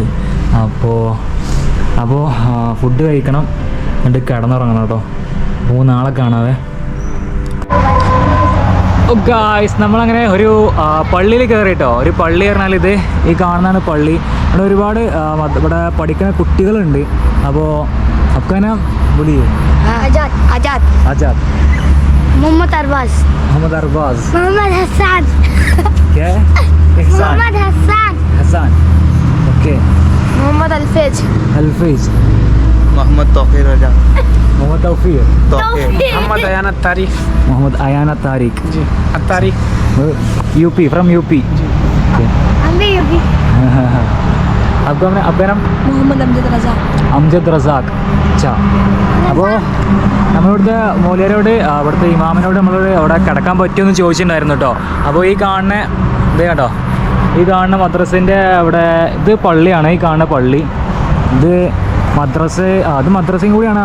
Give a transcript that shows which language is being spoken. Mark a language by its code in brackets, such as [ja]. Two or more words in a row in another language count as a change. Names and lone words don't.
[ml] അപ്പോൾ ഫുഡ് കഴിക്കണം, എന്നിട്ട് കിടന്നുറങ്ങണം കേട്ടോ. അപ്പോൾ നാളെ കാണാവേ. ഗായ്സ്, നമ്മളങ്ങനെ ഒരു പള്ളിയിൽ കയറി കേട്ടോ. ഒരു പള്ളി പറഞ്ഞാൽ ഇത് ഈ കാണുന്നതാണ് പള്ളി. ഇവിടെ ഒരുപാട് ഇവിടെ പഠിക്കുന്ന കുട്ടികളുണ്ട്. [hi] അപ്പോൾ आपका नाम बोलिए? आजाद. मोहम्मद अरबाज. मोहम्मद हसन. क्या है? मोहम्मद हसन. ओके. मोहम्मद अल्फेज. मोहम्मद तौफीर रजा। मोहम्मद तौफीर. मोहम्मद अयाना तारिक. जी, तारिक। यूपी, फ्रॉम यूपी. हम भी यूपी. आपका नाम? मोहम्मद അംജദ് റസാഖ്. [ml] അച്ഛാ, അപ്പോൾ നമ്മളിവിടുത്തെ മൗലവിയോട്, അവിടുത്തെ ഇമാമിനോട് നമ്മളോട് അവിടെ കിടക്കാൻ പറ്റുമെന്ന് ചോദിച്ചിട്ടുണ്ടായിരുന്നു കേട്ടോ. അപ്പോൾ ഈ കാണുന്ന ഇത് കേട്ടോ, ഈ കാണുന്ന മദ്രസിൻ്റെ അവിടെ, ഇത് പള്ളിയാണ്. ഈ കാണുന്ന പള്ളി ഇത് അത് മദ്രസയും കൂടിയാണ്.